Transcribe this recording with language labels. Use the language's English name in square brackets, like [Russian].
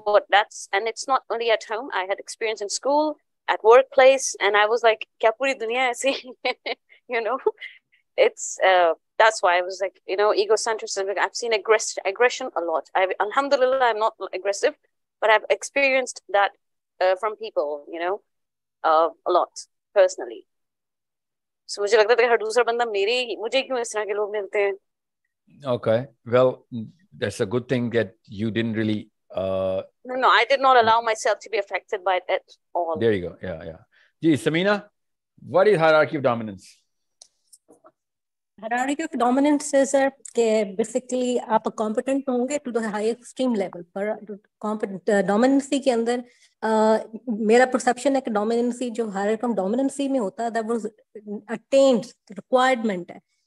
[English] That's and it's not only at home. I had experience in school, at workplace, and I was like [Hindi] क्या पूरी दुनिया ऐसे [English] you know. It's that's why I was like, you know, egocentrism. I've seen aggression a lot. Alhamdulillah, I'm not aggressive, but I've experienced that from people, you know, a lot personally. [Hindi] So मुझे लगता था कि हर दूसरा बंदा मुझे क्यों इस तरह के लोग मिलते हैं. [English] Okay, well, that's a good thing that you didn't really. No, I did not allow myself to be affected by it at all. There you go. Yeah. Ji, Samina, what is hierarchy of dominance? Hierarchy of dominance is [Hindi] कि basically आप competent होंगे [English] to the high extreme level. [Hindi] पर dominancy के अंदर मेरा perception है कि dominancy जो hierarchy of dominancy में होता है [English] that was attained requirement [Hindi] है.